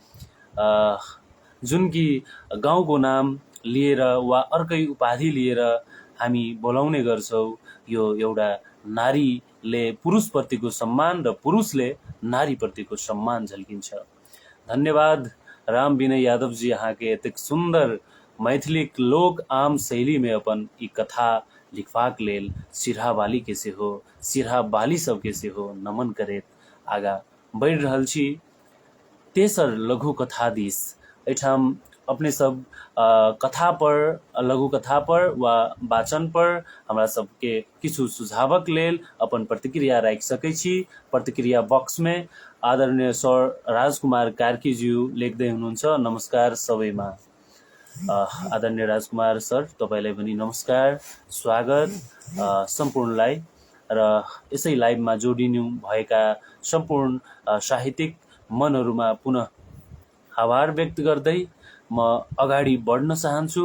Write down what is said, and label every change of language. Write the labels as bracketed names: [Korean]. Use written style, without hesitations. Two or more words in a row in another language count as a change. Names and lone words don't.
[Nepali] जुन कि गाउँको नाम लिएर वा अर्कै उपाधि लिएर हामी बोलाउने गर्छौं, यो एउटा नारीले पुरुषप्रतिको सम्मान र पुरुषले नारीप्रतिको सम्मान झल्किन्छ। [Maithili] धन्यवाद राम विनय यादव जी, अहाँ के एतेक सुंदर मैथिलिक लोक आम शैली में अपन ई कथा लिखबाक लेल सिरहा वाली के सेहो, सिरहा वाली सबके सेहो नमन करैत आगा बढ़ रहल छी। तेसर लघु कथा दिस एठाम अपने सब कथा पर, लघु कथा पर वा वाचन पर हमरा सबके किछु सुझावक लेल अपन प्रतिक्रिया राखि सकै छी। [Nepali] प्रतिक्रिया [Maithili] बॉक्स में [Nepali] आदरणीय सर राजकुमार कार्कीज्यू लेख्दै हुनुहुन्छ, नमस्कार सबैमा। आदरणीय राजकुमार सर, तपाईलाई पनि नमस्कार, स्वागत सम्पूर्णलाई। र यसै लाइभमा जोडिनु भएका सम्पूर्ण साहित्यिक मनहरूमा पुनः आभार व्यक्त गर्दै म अगाडि बढ्न चाहन्छु।